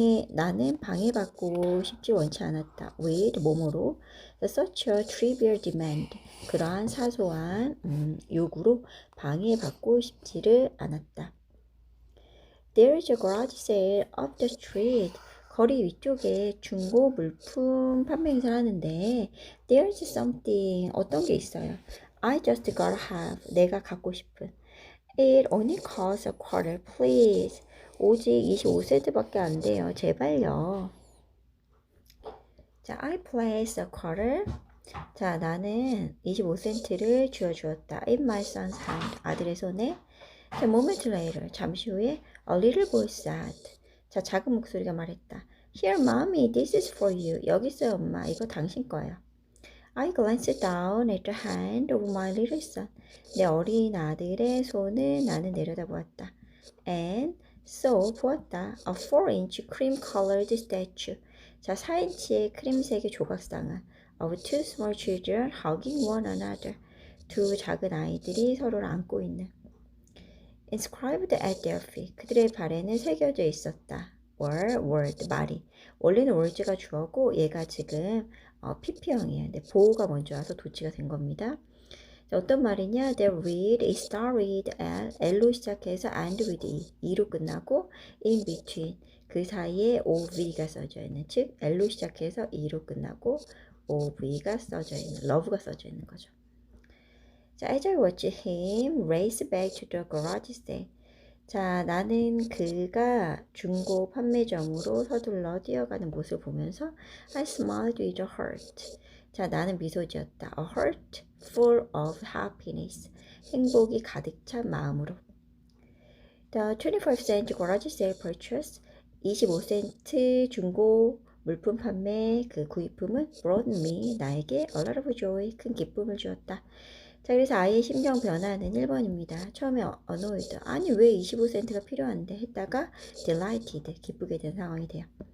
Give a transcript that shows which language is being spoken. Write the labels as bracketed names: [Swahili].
[Korean] 나는 방해받고 싶지 원치 않았다. [English] with, [Korean] 뭐뭐로. [English] such a trivial demand. [Korean] 그러한 사소한 요구로 방해받고 싶지를 않았다. [English] There's a garage sale up the street. [Korean] 거리 위쪽에 중고 물품 판매 행사를 하는데 [English] There's something, [Korean] 어떤 게 있어요. [English] I just gotta have, [Korean] 내가 갖고 싶은. [English] It only costs a quarter, please. [Korean] 오직 25센트밖에 안 돼요. 제발요. 자, [English] I place a quarter. [Korean] 자, 나는 25센트를 쥐어주었다. [English] In my son's hand. [Korean] 아들의 손에. [English] 자, moment later. [Korean] 잠시 후에 [English] a little voice said. [Korean] 자, 작은 목소리가 말했다. [English] Here, mommy, this is for you. [Korean] 여기 있어요, 엄마. 이거 당신 거예요. [English] I glanced down at the hand of my little son. [Korean] 내 어린 아들의 손을 나는 내려다보았다. [English] And so [Korean] 보았다. [English] A 4-inch cream-colored statue. [Korean] 자, 4인치의 크림색의 조각상을 [English] of two small children hugging one another. [Korean] 두 작은 아이들이 서로를 안고 있는. [English] Inscribed at their feet. [Korean] 그들의 발에는 새겨져 있었다. [English] word, [Korean] 말이. 원래는 word가 주어고 얘가 지금 PP형이에요. 근데 보호가 먼저 와서 도치가 된 겁니다. 자, 어떤 말이냐? [English] They read, it started at, [Korean] L로 시작해서 [English] and with [Korean] E로 끝나고 [English] in between. [Korean] 그 사이에 OV가 써져 있는, 즉 L로 시작해서 E로 끝나고 OV가 써져 있는, love가 써져 있는 거죠. [English] 자, as I watched him race back to the garage sale. [Korean] 자, 나는 그가 중고 판매점으로 서둘러 뛰어가는 모습을 보면서 [English] I smiled with a heart. [Korean] 자, 나는 미소 지었다. [English] A heart full of happiness. [Korean] 행복이 가득 찬 마음으로. [English] The 25cent garage sale purchase. [Korean] 25센트 중고 물품 판매 그 구입품은 [English] brought me, [Korean] 나에게 [English] a lot of joy, [Korean] 큰 기쁨을 주었다. 자, 그래서 아이의 심정 변화는 1번입니다. 처음에 annoyed, 아니 왜 25센트가 필요한데 했다가 delighted, 기쁘게 된 상황이 돼요.